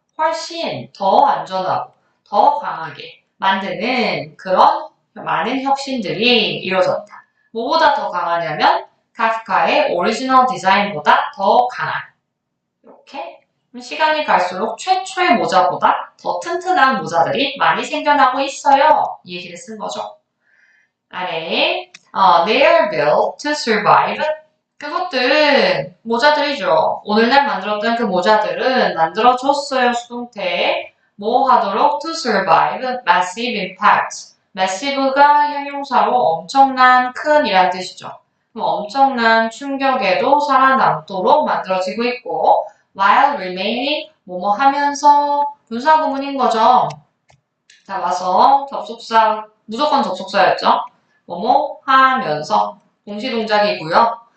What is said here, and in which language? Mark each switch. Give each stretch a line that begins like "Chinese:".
Korean: 훨씬 더 안전하고 더 강하게 만드는 그런 많은 혁신들이 이루어졌다. 뭐보다 더 강하냐면 카프카의 오리지널 디자인보다 더 강한. 이렇게 시간이 갈수록 최초의 모자보다 더 튼튼한 모자들이 많이 생겨나고 있어요. 이 얘기를 쓴 거죠. 아래
English: they are built to survive.
Korean: 그것들은 모자들이죠. 오늘날 만들었던 그 모자들은 만들어줬어요. 수동태. 뭐 하도록
English: to survive massive impact.
Korean: massive가 형용사로 엄청난 큰 이란 뜻이죠. 그럼 엄청난 충격에도 살아남도록 만들어지고 있고
English: while remaining
Korean: 뭐뭐 하면서 분사구문인 거죠. 자, 와서 접속사 무조건 접속사였죠. 뭐뭐 하면서 동시동작이고요.